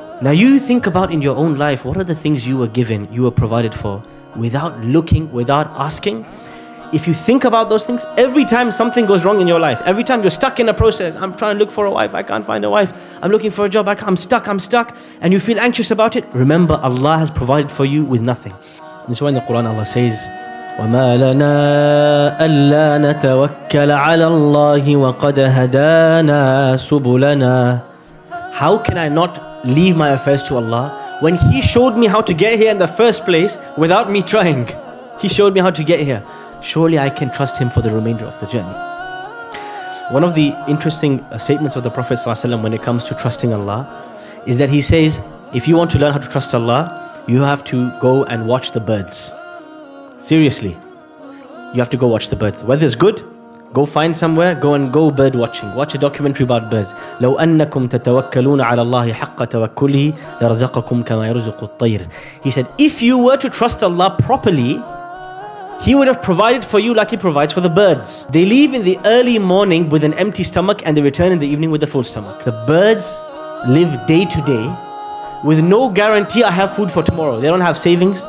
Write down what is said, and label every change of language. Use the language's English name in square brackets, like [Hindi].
[English] Now you think about in your own life, what are the things you were given, you were provided for, without looking, without asking? If you think about those things, every time something goes wrong in your life, every time you're stuck in a process, I'm trying to look for a wife, I can't find a wife, I'm looking for a job, I'm stuck, and you feel anxious about it, remember Allah has provided for you with nothing. And so in the Qur'an Allah says, [Arabic] وَمَا لَنَا أَلَّا نَتَوَكَّلَ عَلَى اللَّهِ وَقَدْ هَدَانَا سُبُلَنَا. [English] How can I not leave my affairs to Allah when He showed me how to get here in the first place without me trying? He showed me how to get here. Surely I can trust Him for the remainder of the journey. One of the interesting statements of the Prophet ﷺ when it comes to trusting Allah is that he says, if you want to learn how to trust Allah, you have to go and watch the birds. Seriously, you have to go watch the birds. Weather's good, go find somewhere, go bird watching. Watch a documentary about birds. [Arabic] لو أنكم تتوكلون على الله حق توكله لرزقكم كما يرزق الطير. [English] He said, if you were to trust Allah properly, He would have provided for you like He provides for the birds. They leave in the early morning with an empty stomach and they return in the evening with a full stomach. The birds live day to day with no guarantee I have food for tomorrow. They don't have savings.